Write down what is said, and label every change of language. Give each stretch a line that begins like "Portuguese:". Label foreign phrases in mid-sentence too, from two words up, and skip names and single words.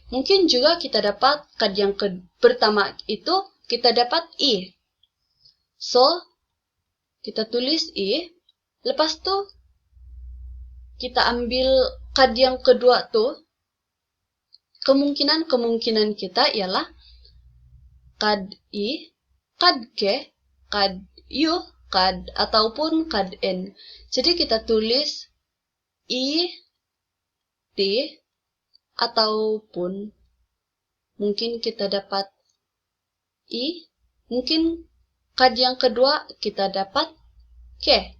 Malay: Mungkin juga kita dapat kad yang pertama itu kita dapat I. So, kita tulis I. Lepas tuh, kita ambil kad yang kedua tuh. Kemungkinan kita ialah kad I, kad K, kad U, kad ataupun kad N. Jadi kita tulis I, T, ataupun mungkin kita dapat I, mungkin kad yang kedua kita dapat K.